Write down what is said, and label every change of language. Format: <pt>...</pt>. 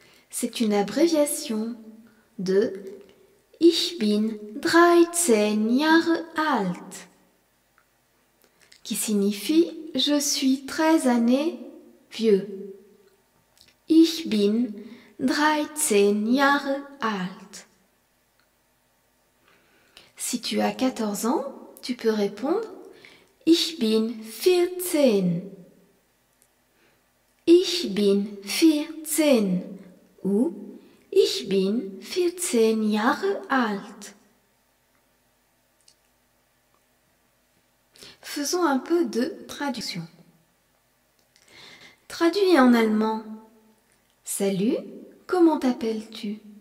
<fr>C'est une abréviation de</fr> <de>Ich bin 13 Jahre alt,</de> <fr>qui signifie je suis 13 années vieux.</fr> <de>Ich bin 13 Jahre alt.</de> <fr>Si tu as 14 ans, tu peux répondre</fr> <de>Ich bin 14. Ich bin 14 ou Ich bin 14 Jahre alt.</de> <fr>Faisons un peu de traduction. Traduit en allemand. Salut, comment t'appelles-tu?</fr>